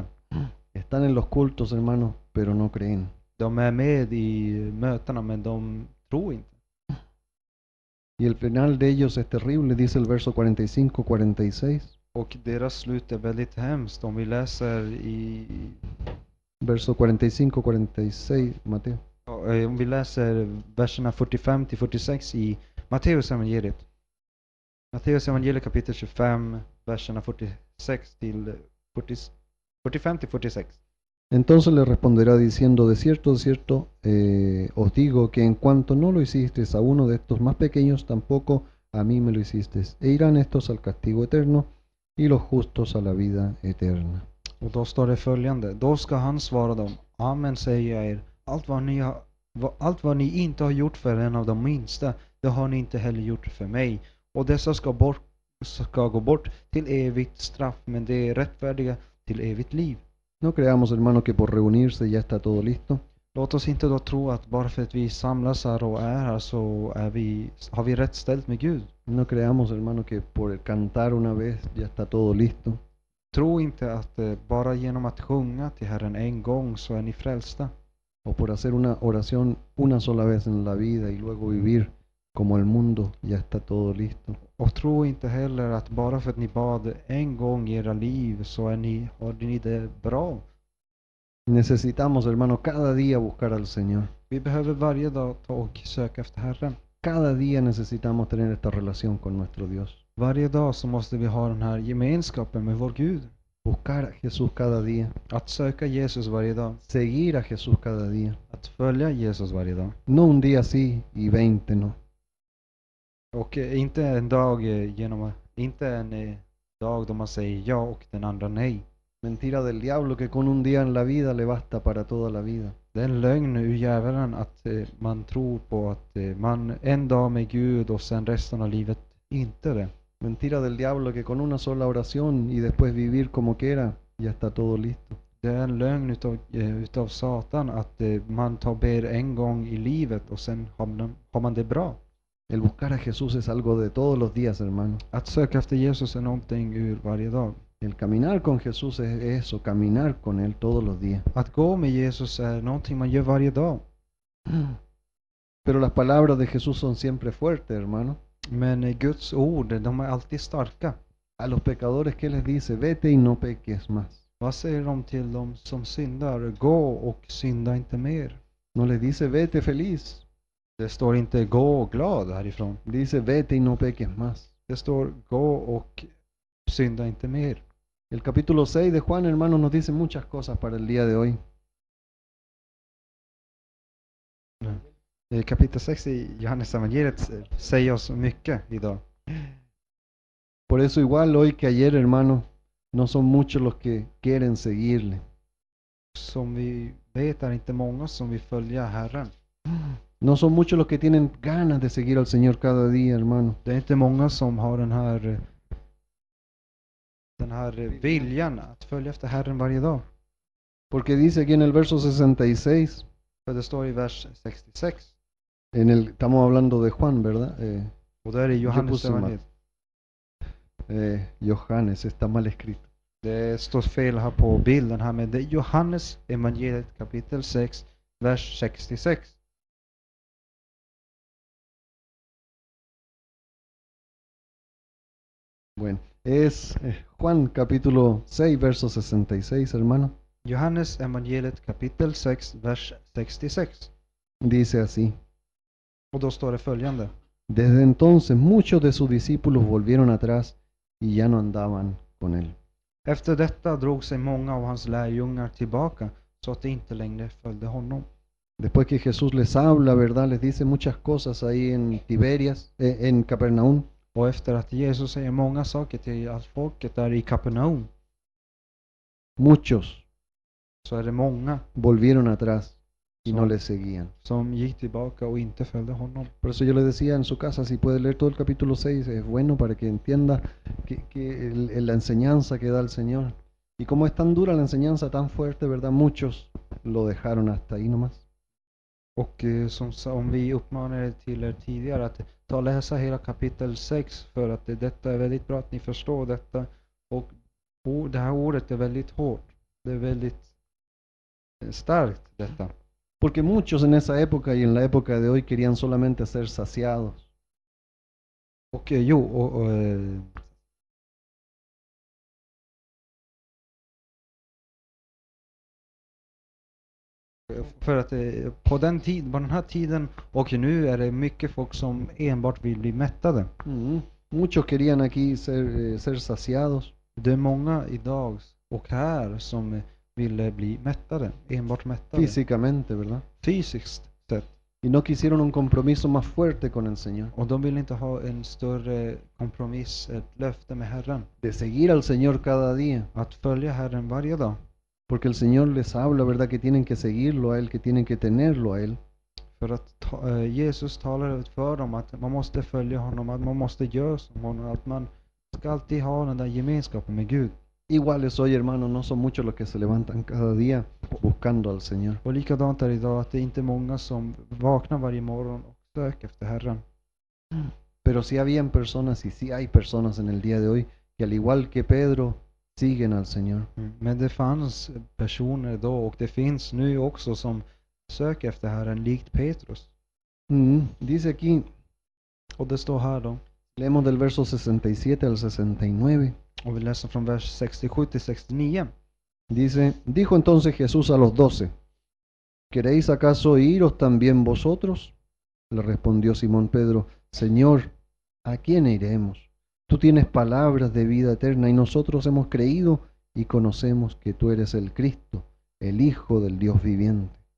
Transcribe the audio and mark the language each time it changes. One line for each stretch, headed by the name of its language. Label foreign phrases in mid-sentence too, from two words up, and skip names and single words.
Spanish: Están en los cultos, hermanos, pero no creen.
Swedish: De är med i mötena men de tror inte.
Spanish: Y el final de ellos es terrible, dice el verso 45-46.
Swedish: Och deras slut är väldigt hemskt. Om vi läser i
Spanish: Verso 45-46, Mateo.
Swedish: om vi läser verserna 45-46 i Matteus evangeliet. Matteus evangeliet kapitel 25, verserna 45-46.
Spanish: Entonces le responderá diciendo, de cierto, os digo que en cuanto no lo hicisteis a uno de estos más pequeños, tampoco a mí me lo hicisteis. E irán estos al castigo eterno y los justos a la vida eterna.
Swedish: Och då står det följande. Då ska han svara dem. Amen säger jag er. Allt vad ni inte har gjort för en av de minsta, det har ni inte heller gjort för mig. Och dessa ska gå bort till evigt straff, men det är rättfärdiga till evigt liv.
Spanish: No creamos, hermano, que por reunirse ya está todo listo.
Swedish: Låt oss inte då tro att bara för att vi samlas här och är här så har vi rätt ställt med Gud.
Spanish: No creamos, hermano, que por cantar una vez ya está todo listo.
Swedish: Tro inte att bara genom att sjunga till Herren en gång så är ni frälsta.
Spanish: O por hacer una oración una sola vez en la vida y luego vivir como el mundo ya está todo listo.
Swedish: Och tro inte heller att bara för att ni bad en gång i era liv så har ni det bra.
Spanish: Necesitamos, hermano, cada día buscar al Señor.
Swedish: Vi behöver varje dag ta och söka efter Herren.
Spanish: Cada día necesitamos tener esta relación con nuestro Dios.
Swedish: Varje dag så måste vi ha den här gemenskapen med vår Gud.
Spanish: Buscar a Jesús cada día.
Swedish: Att söka Jesus varje dag.
Spanish: Seguir a Jesús cada día.
Swedish: Att följa Jesus varje dag.
Spanish: No un día sí y 20 no.
Swedish: Och inte en dag inte en dag då man säger ja och den andra nej.
Spanish: Mentira del diablo que con un día en la vida le basta para toda la vida.
Swedish: Det är en lögn ur djävulen att man tror på att man en dag med Gud och sen resten av livet inte det.
Spanish: Mentira del diablo que con una sola oración y después vivir como quiera, ya está todo listo.
Swedish: Det är en lögn utav Satan att man ber en gång i livet och sen har man det bra.
Spanish: El buscar a Jesús es algo de todos los días, hermano.
Swedish: Att söka efter Jesus är någonting ur varje dag.
Spanish: El caminar con Jesús es eso, caminar con Él todos los días.
Swedish: Att gå med Jesus är någonting man gör varje dag.
Spanish: Pero las palabras de Jesús son siempre fuertes, hermano.
Swedish: Men Guds ord, de är alltid starka.
Spanish: A los pecadores, ¿qué les dice? Vete y no peques más.
Swedish: Vad säger de till dem som syndar? Gå och synda inte mer.
Spanish: No les dice, vete feliz.
Swedish: Det står inte gå glad härifrån.
Spanish: Dice, vete y no peques más.
Swedish: Det står gå och synda inte mer.
Spanish: El capítulo 6 de Juan, hermano, nos dice muchas cosas para el día de hoy.
Swedish: Kapitel 6 i Johannes evangeliet säger oss mycket idag.
Spanish: Por eso igual hoy que ayer, hermano, no son muchos los que quieren seguirle.
Swedish: Som vi vet är inte många som vill följa Herren.
Spanish: No son muchos los que tienen ganas de seguir al Señor cada día, hermano.
Swedish: Det är inte många som har den här viljan att följa efter Herren varje dag.
Spanish: Porque dice aquí en el verso 66,
Swedish: För det står i vers 66.
Spanish: estamos hablando de Juan, ¿verdad?
Swedish: Och där är Johannes
Spanish: puse mal.
Swedish: evangeliet. Johannes,
Spanish: está mal escrito.
Swedish: Det står fel här på bilden här, men det är Johannes evangeliet kapitel 6, vers 66.
Spanish: Bueno, es Juan capítulo 6, verso 66, hermano.
Swedish: Johannes evangeliet kapitel 6, vers 66.
Spanish: Dice así.
Swedish: Och då står det följande.
Spanish: Desde entonces muchos de sus discípulos volvieron atrás y ya no andaban con él.
Swedish: Efter detta drog sig många av hans lärjungar tillbaka så att de inte längre följde honom.
Spanish: Después que Jesús les habla, ¿verdad? Les dice muchas cosas ahí en Tiberias, en Capernaum.
Swedish: Och efter att Jesus säger många saker till allt folket där i Kapernaum,
Spanish: Muchos
Swedish: så är det många
Spanish: volvieron atrás y no
Swedish: som,
Spanish: le seguían.
Swedish: som gick tillbaka och inte följde honom.
Spanish: Por eso yo le decía en su casa, si puede leer todo el capítulo 6, es bueno para que entienda la enseñanza que da el Señor. Y como es tan dura la enseñanza, tan fuerte, ¿verdad? Muchos lo dejaron hasta ahí nomás.
Swedish: Och som vi uppmanade till er tidigare att ta och läsa hela kapitel 6 för att detta är väldigt bra att ni förstår detta. Och det här ordet är väldigt hårt. Det är väldigt starkt detta.
Spanish: Porque muchos en esa época y en la época de hoy querían solamente ser saciados.
Swedish: Och för att på den här tiden och nu är det mycket folk som enbart vill bli mättade.
Spanish: Muchos querían aquí ser saciados.
Swedish: Det är många idag och här som ville bli mättade, enbart mättade.
Spanish: Físicamente, ¿verdad?
Swedish: Fysiskt sett.
Spanish: Y no quisieron un compromiso más fuerte con el Señor.
Swedish: Och de vill inte ha en större kompromiss, ett löfte med Herren.
Spanish: De seguir al Señor cada día.
Swedish: Att följa Herren varje dag.
Spanish: Porque el Señor les habla, ¿verdad? Que tienen que seguirlo a Él, que tienen que tenerlo a Él.
Swedish: För att Jesus talar för dem att man måste följa honom, att man måste göra som honom, att man ska alltid ha den där gemenskapen med Gud.
Spanish: Iguales hoy, hermano, no son muchos los que se levantan cada día buscando al Señor.
Swedish: Och likadant är det idag att det inte är många som vaknar varje morgon och söker efter Herren.
Spanish: Pero sí habían personas y sí hay personas en el día de hoy que al igual que Pedro siguen al Señor.
Swedish: Men det fanns personer då och det finns nu också som söker efter Herren likt Petrus.
Spanish: Dice aquí,
Swedish: Och det står här då.
Spanish: leemos del verso 67 al 69.
Swedish: Och vi läser från vers 67 till 69.
Spanish: Dice, dijo entonces Jesús a los 12, ¿queréis acaso iros también vosotros? Le respondió Simón Pedro, Señor, ¿a quién iremos? Tú tienes palabras de vida eterna y nosotros hemos creído y conocemos que tú eres el Cristo, el Hijo del Dios viviente.